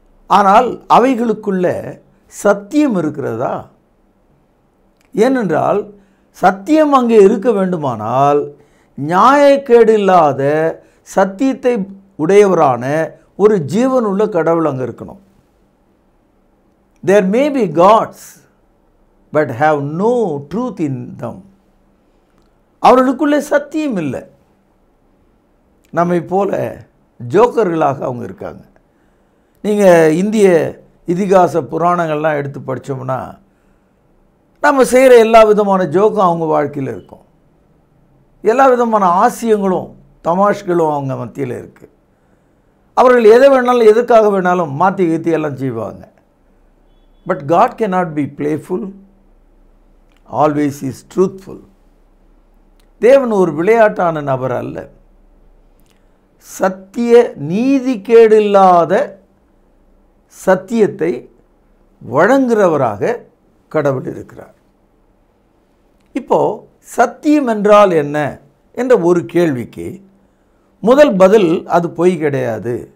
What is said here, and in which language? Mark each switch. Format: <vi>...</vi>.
<ta>ஆனால் அவைகளுக்குள்ள சத்தியம் இருக்கிறதா? ஏனென்றால் சத்தியம் அங்கே இருக்க வேண்டுமானால் நியாயக்கேடு இல்லாத சத்தியத்தை உடையவரான ஒரு ஜீவனுள்ள கடவுள் அங்கே இருக்கணும்.</ta> <en>There may be gods but have no truth in them.</en> <ta>அவர்களுக்குள்ளே சத்தியம் இல்லை. நம்மை போல ஜோக்கர்களாக அவங்க இருக்காங்க. நீங்கள் இதிகாச புராணங்கள்லாம் எடுத்து படித்தோம்னா நம்ம செய்கிற எல்லா விதமான ஜோக்கும் அவங்க வாழ்க்கையில் இருக்கும். எல்லா விதமான ஆசியங்களும் தமாஷ்களும் அவங்க மத்தியில் இருக்குது. அவர்கள் எதை வேணாலும் எதுக்காக வேணாலும் மாற்றி கீத்தி எல்லாம் செய்வாங்க.</ta> <en>But God cannot be playful, always is truthful.</en> <ta>தேவன் ஒரு விளையாட்டான நபர் அல்ல. சத்திய நீதிகேடில்லாத சத்தியத்தை வழங்குகிறவராக கடவுள் இருக்கிறார். இப்போ சத்தியம் என்றால் என்ன என்ற ஒரு கேள்விக்கு முதல் பதில் அது பொய் கிடையாது.</ta>